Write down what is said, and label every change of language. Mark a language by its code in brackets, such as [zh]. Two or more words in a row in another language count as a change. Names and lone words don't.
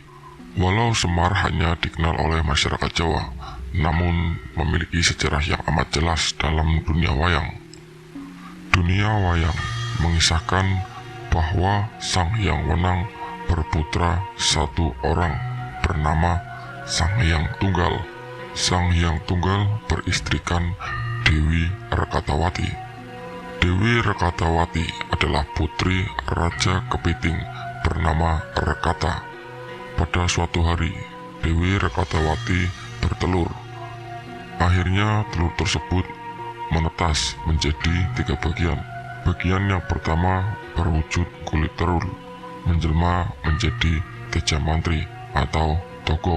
[id] Walau Semar hanya dikenal oleh masyarakat Jawa, namun memiliki sejarah yang amat jelas dalam dunia wayang. Dunia wayang mengisahkan bahwa Sang Hyang Wenang berputra satu orang bernama Sang Hyang Tunggal. Sang Hyang Tunggal beristrikan Dewi Rekatawati. Dewi Rekatawati adalah putri Raja Kepiting bernama Rekata. Pada suatu hari, Dewi Rekatawati bertelur. Akhirnya telur tersebut menetas menjadi 3 bagian. Bagian yang pertama berwujud kulit telur, menjelma menjadi Teja Mantri atau Togok.